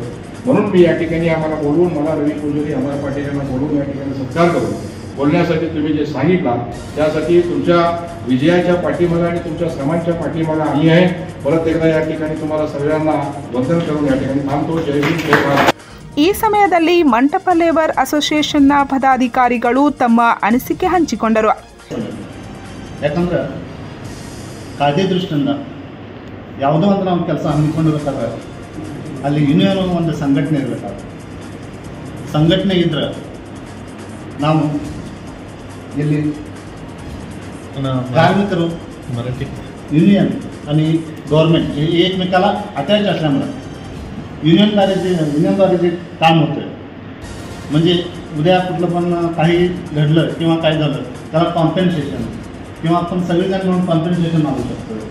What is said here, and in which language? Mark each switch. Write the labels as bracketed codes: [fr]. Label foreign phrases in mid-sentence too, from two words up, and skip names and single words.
[mr] म्हणून मी या ठिकाणी आम्हाला बोलवून, मला रवी पुजारी अमर पाटील यांना बोलवून या ठिकाणी सत्कार करून बोलण्यासाठी तुम्ही जे सांगितला त्यासाठी तुमच्या विजयाच्या पाठीमागे आणि तुमच्या श्रमांच्या पाठीमागे आम्ही आहे. परत एकदा या ठिकाणी तुम्हाला सगळ्यांना वंदन करून या ठिकाणी थांबतो. जय हिंद, जय भारत. [kn] ಈ ಸಮಯದಲ್ಲಿ ಮಂಟಪ ಲೇಬರ್ ಅಸೋಸಿಯೇಷನ್ನ ಪದಾಧಿಕಾರಿಗಳು ತಮ್ಮ ಅನಿಸಿಕೆ ಹಂಚಿಕೊಂಡರು. ಯಾಕಂದ್ರೆ ಕಾಯ್ದೆ ದೃಷ್ಟಿಯಿಂದ ಯಾವುದೋ ಒಂದು ನಾವು ಕೆಲಸ ಹಮ್ಮಿಕೊಂಡಿರ್ಬೇಕಾದ್ರೆ ಅಲ್ಲಿ ಯೂನಿಯನ್ ಒಂದು ಸಂಘಟನೆ ಇರಬೇಕಾದ್ರೆ, ಸಂಘಟನೆ ಇದ್ರೆ ನಾವು ಇಲ್ಲಿ ಕಾರ್ಮಿಕರು [mr] मराठी युनियन आणि गव्हर्नमेंट हे एकमेकाला अटॅच असल्यामुळं युनियनद्वारे जे काम होतं म्हणजे उद्या कुठलं पण काही घडलं किंवा काय झालं त्याला कॉम्पेन्सेशन किंवा आपण सगळेजण म्हणून कॉम्पेन्सेशन मागू शकतो.